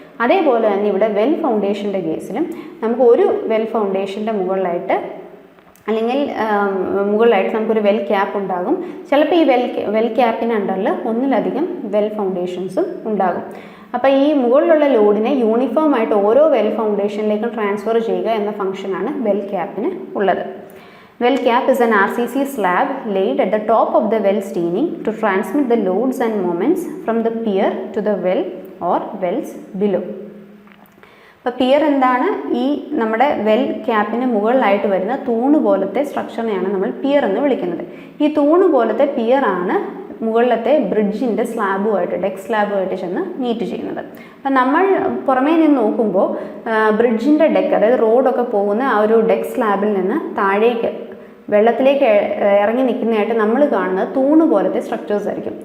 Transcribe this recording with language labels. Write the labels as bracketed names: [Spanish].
[Malayalam] അതേപോലെ തന്നെ ഇവിടെ വെൽ ഫൗണ്ടേഷൻ്റെ കേസിലും നമുക്ക് ഒരു വെൽ ഫൗണ്ടേഷൻ്റെ മുകളിലായിട്ട് അല്ലെങ്കിൽ മുകളിലായിട്ട് നമുക്കൊരു വെൽ ക്യാപ്പ് ഉണ്ടാകും. ചിലപ്പോൾ ഈ വെൽ ക്യാപ്പിന് അണ്ടറിൽ ഒന്നിലധികം വെൽ ഫൗണ്ടേഷൻസും ഉണ്ടാകും. അപ്പോൾ ഈ മുകളിലുള്ള ലോഡിനെ യൂണിഫോം ആയിട്ട് ഓരോ വെൽ ഫൗണ്ടേഷനിലേക്കും ട്രാൻസ്ഫർ ചെയ്യുക എന്ന ഫംഗ്ഷനാണ് വെൽ ക്യാപ്പിന് ഉള്ളത്. [English] Well cap is an RCC slab laid at the top of the well steining to transmit the loads and moments from the pier to the well or wells below. [Malayalam] അപ്പോൾ peer എന്താണ്? ഈ നമ്മുടെ well ക്യാപ്പിന് മുകളിലായിട്ട് വരുന്ന തൂണ് പോലത്തെ സ്ട്രക്ചറിനെയാണ് നമ്മൾ peer എന്ന് വിളിക്കുന്നത്. ഈ തൂണ് പോലത്തെ പിയറാണ് മുകളിലത്തെ ബ്രിഡ്ജിൻ്റെ സ്ലാബുമായിട്ട് ഡെക്ക് സ്ലാബുമായിട്ട് ചെന്ന് മീറ്റ് ചെയ്യുന്നത്. അപ്പം നമ്മൾ പുറമേ നിന്ന് നോക്കുമ്പോൾ ബ്രിഡ്ജിൻ്റെ ഡെക്ക്, അതായത് റോഡൊക്കെ പോകുന്ന ആ ഒരു ഡെക്ക് സ്ലാബിൽ നിന്ന് താഴേക്ക് വെള്ളത്തിലേക്ക് ഇറങ്ങി നിൽക്കുന്നതായിട്ട് നമ്മൾ കാണുന്നത് തൂണ് പോലത്തെ സ്ട്രക്ചേഴ്സ് ആയിരിക്കും.